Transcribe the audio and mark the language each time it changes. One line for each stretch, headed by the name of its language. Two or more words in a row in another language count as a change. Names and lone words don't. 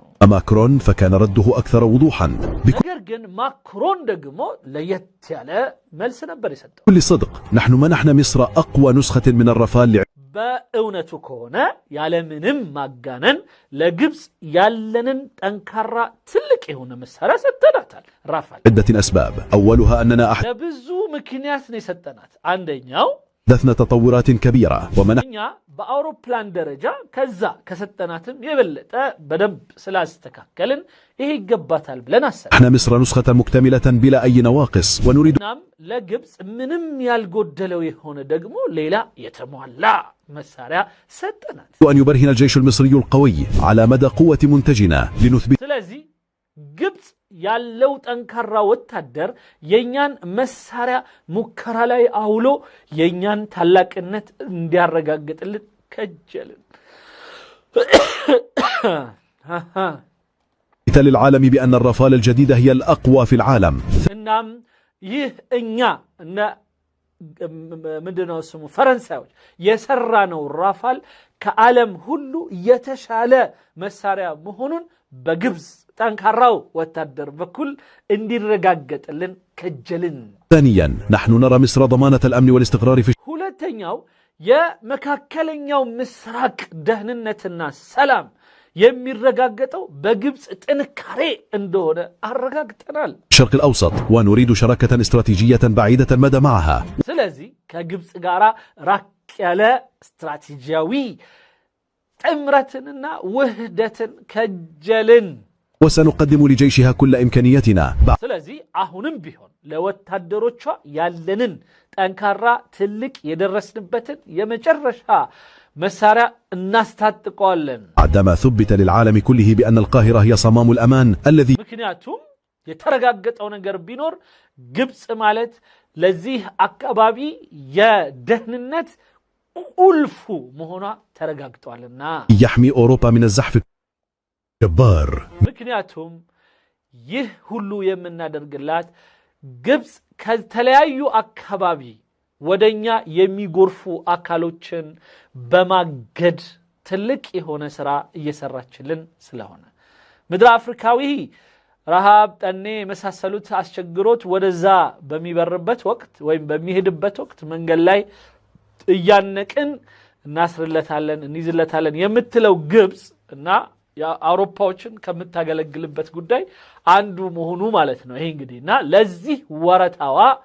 Arabic: ماكرون فكان رده أكثر وضوحا.
Amharic: ነገር ግን ማክሮን ደግሞ ለየት ያለ መልስ ነበር የሰጠው።
Arabic: بكل صدق نحن منحنا مصر أقوى نسخة من الرافال
Amharic: በእውነቱ ከሆነ ያለምንም ማጋነን ለግብጽ ያለንን ጠንካራ ትልቅ የሆነ መሳሪያ ሰጠናታል ራፋል።
Arabic: عدة أسباب. أولها أننا
Amharic: ለብዙ ምክንያት ነው የሰጠናት። አንደኛው
Arabic: حدثنا تطورات كبيرة
Amharic: እኛ በአውሮፕላን ደረጃ ከዛ ከሰጠናትም የበለጠ በደንብ ስላስተካከልን ይሄ ይገባታል ብለን አሰብን።
Arabic: احنا مصر نسخة مكتملة بلا أي نواقص ونريد
Amharic: እናም ለግብጽ ምንም ያልጎደለው የሆነ ደግሞ ሌላ የተሟላ መሳሪያ ሰጠናት።
Arabic: أن يبرهن الجيش المصري القوي على مدى قوة منتجنا لنثبت
Amharic: ስለዚህ ግብጽ ያለው ጠንካራ ወታደር የኛን መሳሪያ ሙከራ ላይ አውሎ የኛን ታላቅነት እንዲያረጋግጥልን ከጀልን።
Arabic: للعالم بأن الرافال الجديدة هي الأقوى في العالم.
Amharic: እናም ይህ እኛ እና ምንድነው ስሙ ፈረንሳዮች የሰራነው ራፋል ከዓለም ሁሉ የተሻለ መሳሪያ መሆኑን በግብጽ ጠንካራው ወታደር በኩል እንዲረጋገጥልን ከጀልን።
Arabic: ثانيا نحن نرى مصر ضمانة الأمن والاستقرار في
Amharic: ሁለተኛው የመካከለኛው ምስራቅ ደህንነትና ሰላም የሚረጋገጠው በግብጽ ጥንካሬ እንደሆነ አረጋግጠናል።
Arabic: الشرق الأوسط ونريد شراكة استراتيجية بعيدة المدى معها.
Amharic: ስለዚህ ከግብጽ ጋር ራቅ ያለ ስትራቴጂያዊ ጥምረትንና ውህደትን ከጀልን።
Arabic: وسنقدم لجيشها كل إمكانياتنا.
Amharic: ስለዚህ አሁንም ቢሆን ለወታደሮቿ ያለንን ጠንካራ ትልቅ የደረስንበትን የመጨረሻ መሳሪያ እናስታጥቀዋለን።
Arabic: بعدما ثبت للعالم كله بأن القاهرة هي صمام الأمان الذي
Amharic: ምክንያቱም የተረጋገጠው ነገር ቢኖር ግብጽ ማለት ለዚህ አካባቢ የደህንነት ቁልፉ መሆኗ ተረጋግጧልና
Arabic: يحمي أوروبا من الزحف الجبار.
Amharic: ምክንያቱም ይህ ሁሉ የምናደርግላት ግብጽ ከተለያዩ አካባቢ ወደኛ የሚጎርፉ አካሎችን በማገድ ትልቅ የሆነ ስራ እየሰራችልን ስለሆነ ምድር አፍሪካዊ ረሃብ፣ ጠኔ መሳሰሉት አስቸግሮት ወደዛ በሚበርበት ወቅት ወይም በሚሄድበት ወቅት መንገድ ላይ እያነቅን እናስርለታለን እንይዝለታለን የምትለው ግብጽ እና የአውሮፓዎችን ከምታገለግልበት ጉዳይ አንዱ መሆኑ ማለት ነው። ይሄ እንግዲህና ለዚህ ወረታዋ